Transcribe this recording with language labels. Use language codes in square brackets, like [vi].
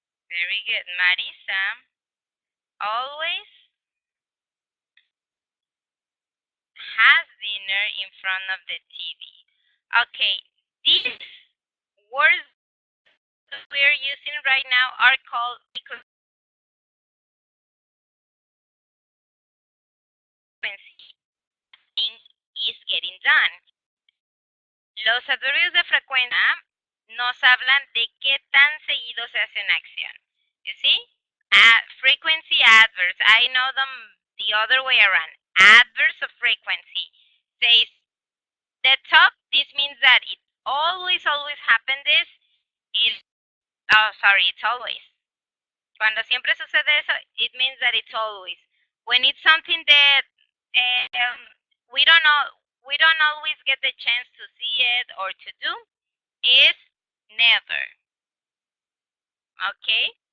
[en] Very good. Marisa always has dinner in front of the TV. Okay, these words that we're using right now are called frequency. Thing is getting done. [es] Los adverbios de frecuencia nos hablan de qué tan seguido se hace una acción. [en] You see? Frequency adverbs. I know them the other way around. Adverbs of frequency says the top. This means that it always happen. This is it's always. [es] Cuando siempre sucede eso, [en] it means that it's always. When it's something that um, we don't know, we don't always get the chance to see it or to do, is never. Okay?